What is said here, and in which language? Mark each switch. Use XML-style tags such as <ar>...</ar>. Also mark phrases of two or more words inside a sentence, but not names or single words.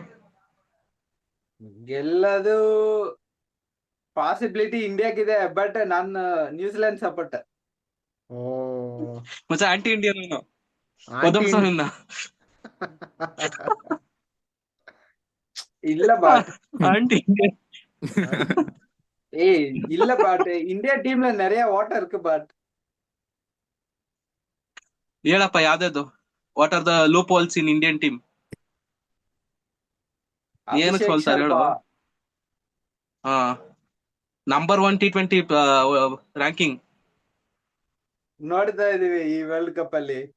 <kn>ಗೆಲ್ಲದು ಪಾಸಿಬಿಲಿಟಿ ಇಂಡಿಯಾಗಿದೆ, ಬಟ್ ನಾನು ನ್ಯೂಜಿಲೆಂಡ್ ಸಪೋರ್ಟ್.</kn> <en>ಮಚ್ಚ anti Indian</en> <kn>ಇಲ್ಲ ಬಾಟ್.</kn> <ta>ஆன்டி இல்ல பாட், இந்தியா டீம்ல நிறைய ஓட்டம் இருக்கு பாட்.</ta> <kn>ಹೇಳಪ್ಪ ಯಾವ್ದು?</kn> <en>What are the loop holes in Indian team?</en> <kn>ಏನಕ್ಕೆ ಸೋಲ್ತಾರೆ ಹೇಳು?</kn> <en>number 1 T20 ranking</en> <kn>ನೋಡ್ತಾ ಇದೀವಿ ಈ ವರ್ಲ್ಡ್ ಕಪ್ ಅಲ್ಲಿ.</kn>